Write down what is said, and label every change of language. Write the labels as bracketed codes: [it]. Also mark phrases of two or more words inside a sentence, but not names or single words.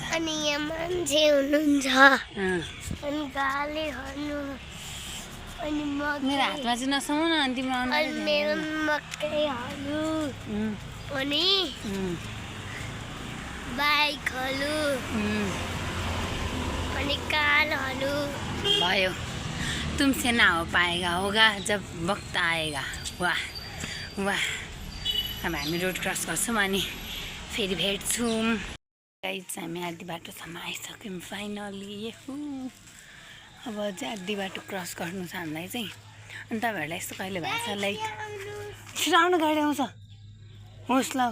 [ne] अनि यहाँ मान्छे हुनुहुन्छ, अनि गाली गर्नु, अनि मेरो हातमा चाहिँ नसमाउ न, अनि तिम्रो मेरो मकैहरू, अनि बाइकहरू, अनि कारहरू भयो। [hi] तुमसे ना हो पाएगा, होगा जब वक्त आएगा। वाह वाह। [ne] अब हामी रोड क्रस गर्छौँ अनि फेरि भेट्छौँ। गाइस हामी आधी बाटोसम्म आइसक्यौँ फाइनली। अब चाहिँ आधी बाटो क्रस गर्नु छ हामीलाई चाहिँ। अनि तपाईँहरूलाई यस्तो कहिले भएको छ लाइक छिटो आउनु, गाडी आउँछ, होस् ल।